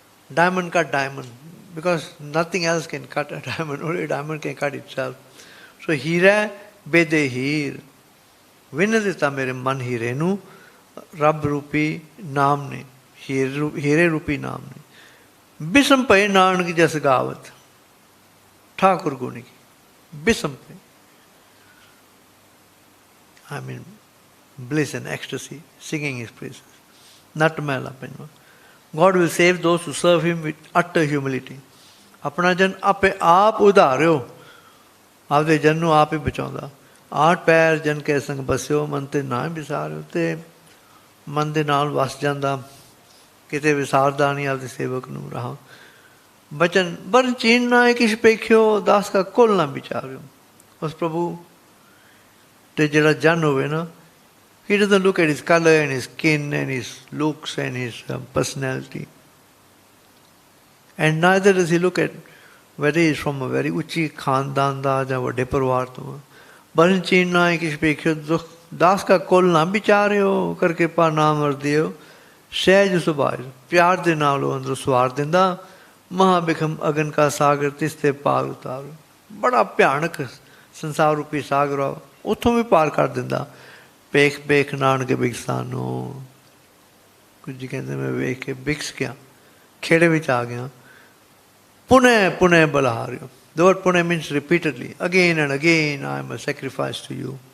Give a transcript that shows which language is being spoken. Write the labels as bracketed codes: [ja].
[en] Diamond cut diamond, because nothing else can cut a diamond, only diamond can cut itself. [pa] ਸੋ ਹੀਰਾ ਬੇਦੇ ਹੀਰ, ਵਿੰਨ ਦਿੱਤਾ ਮੇਰੇ ਮਨ ਹੀਰੇ ਨੂੰ ਰੱਬ ਰੂਪੀ ਨਾਮ ਨੇ, ਹੀਰੇ ਰੂਪੀ ਨਾਮ ਨੇ। ਬਿਸਮ ਪਏ ਨਾਨਕ ਜਸ ਗਾਵਤ। ਠਾਕੁਰ ਗੁਣ ਕੀ ਬਿਸਮ ਪਏ, [en] I mean, bliss and ecstasy, singing his praises. Nat mela penwa. God will save those who serve him with utter humility. [pa] ਆਪਣਾ ਜਨ ਆਪੇ ਆਪ ਉਧਾਰਿਓ, ਆਪਦੇ ਜਨ ਨੂੰ ਆਪ ਹੀ ਬਚਾਉਂਦਾ। ਆਠ ਪੈਰ ਜਨ ਕੈ ਸੰਗ ਬਸਿਓ, ਮਨ ਤੇ ਨਾ ਵਿਸਾਰਿਓ। ਤੇ ਮਨ ਦੇ ਨਾਲ ਵਸ ਜਾਂਦਾ, ਕਿਤੇ ਵਿਸਾਰਦਾ ਨਹੀਂ ਆਪਦੇ ਸੇਵਕ ਨੂੰ। ਰਹਾ ਬਚਨ ਬਰਨ ਚੀਨ ਨਾ ਕਿਛ ਪੇਖਿਓ, ਦਾਸ ਕਾ ਕੁਲ ਨਾ ਵਿਚਾਰਿਓ। ਉਸ ਪ੍ਰਭੂ ਤੇ ਜਿਹੜਾ ਜਨ ਹੋਵੇ ਨਾ, [en] he doesn't look at his color and his skin and his looks and his personality, and neither does he look at whether he is from a very [pa] ਉੱਚੀ ਖਾਨਦਾਨ ਦਾ ਜਾਂ ਵੱਡੇ ਪਰਿਵਾਰ ਤੋਂ। ਬਰਨ ਚੀਨ ਨਾ ਕਿਛ ਪੇਖਿਓ, ਦਾਸ ਕਾ ਕੁਲ ਨਾ ਵਿਚਾਰਿਓ, ਕਰ ਕਿਰਪਾ ਨਾਮ ਵਰਦਿਓ। ਸਹਿਜ ਸੁਭਾਜ, ਪਿਆਰ ਦੇ ਨਾਲ ਉਹ ਅੰਦਰੋਂ ਸਵਾਰ ਦਿੰਦਾ। ਮਹਾ ਬਿਖਮ ਅਗਨ ਕਾ ਸਾਗਰ, ਤਿਸ ਤੇ ਪਾਰ ਉਤਾਰੋ। ਬੜਾ ਭਿਆਨਕ ਸੰਸਾਰ ਰੂਪੀ ਸਾਗਰ ਆ, ਉੱਥੋਂ ਵੀ ਪਾਰ ਕਰ ਦਿੰਦਾ। ਵੇਖ ਵੇਖ ਨਾਨਕ ਬਿਕਸਾਨੋ। ਕੁਝ ਜੀ ਕਹਿੰਦੇ ਮੈਂ ਵੇਖ ਕੇ ਬਿਕਸ ਗਿਆ, ਖੇੜੇ ਵਿੱਚ ਆ ਗਿਆ। ਪੁਨਹ ਪੁਨਹ ਬਲਹਾਰਿਓ। [en] The word ਪੁਨਹ means repeatedly, again and again I am a sacrifice to you.